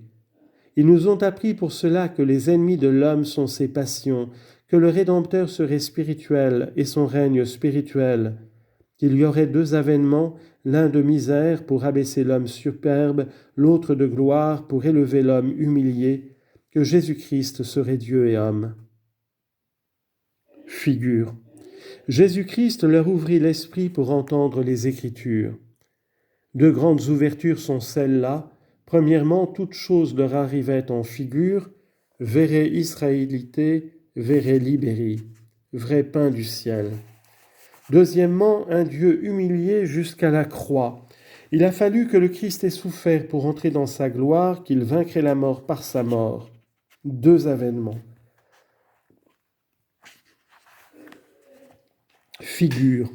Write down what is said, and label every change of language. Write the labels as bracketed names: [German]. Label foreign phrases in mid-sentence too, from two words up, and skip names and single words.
[French] Ils nous ont appris pour cela que les ennemis de l'homme sont ses passions, que le Rédempteur serait spirituel et son règne spirituel, qu'il y aurait deux avènements, l'un de misère pour abaisser l'homme superbe, l'autre de gloire pour élever l'homme humilié, que Jésus-Christ serait Dieu et homme. Figure. Jésus-Christ leur ouvrit l'esprit pour entendre les Écritures. Deux grandes ouvertures sont celles-là. Premièrement, toute chose leur arrivait en figure, [Latin] vere Israélité, vere liberi, [French] vrai pain du ciel. Deuxièmement, un Dieu humilié jusqu'à la croix. Il a fallu que le Christ ait souffert pour entrer dans sa gloire, qu'il vaincrait la mort par sa mort. Deux avènements. Figure.